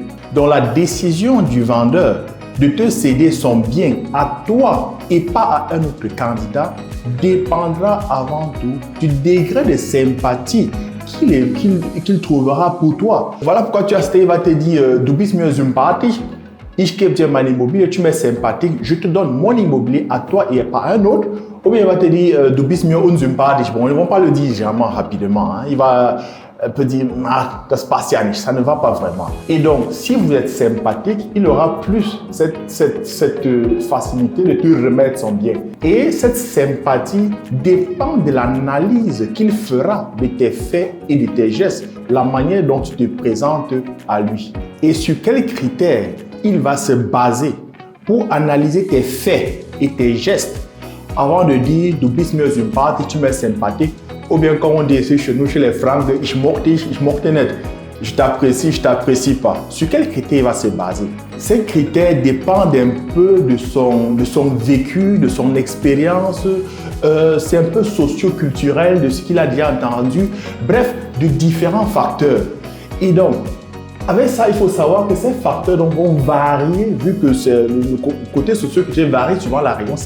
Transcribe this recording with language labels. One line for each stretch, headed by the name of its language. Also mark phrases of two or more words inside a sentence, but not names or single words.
French: Donc la décision du vendeur de te céder son bien à toi et pas à un autre candidat dépendra avant tout du degré de sympathie qu'il trouvera pour toi. Voilà pourquoi tu as cité, il va te dire
German: du bist mir sympathisch, ich gebe dir mein Immobilie,
French: tu m'es sympathique, je te donne mon immobilier à toi et pas à un autre. Ou bien il va te dire
German: du bist mir unsympathisch.
French: Bon, ils ne vont pas le dire généralement rapidement. Il va peut dire
German: das passt ja nicht,
French: ça ne va pas vraiment. Et donc, si vous êtes sympathique, il aura plus cette facilité de te remettre son bien. Et cette sympathie dépend de l'analyse qu'il fera de tes faits et de tes gestes, la manière dont tu te présentes à lui. Et sur quels critères il va se baser pour analyser tes faits et tes gestes avant de dire
German: du bist mir sympathisch,
French: tu m'es sympathique. Ou bien comme on dit ici chez nous, chez les Francs,
German: ich mochte dich, ich mochte nicht.
French: Je t'apprécie, je t'apprécie pas. Sur quels critères il va se baser? Ces critères dépendent un peu de son vécu, de son expérience. C'est un peu socio-culturel, de ce qu'il a déjà entendu. Bref, de différents facteurs. Et donc, avec ça, il faut savoir que ces facteurs vont varier, vu que le côté socio-culturel varie suivant la région.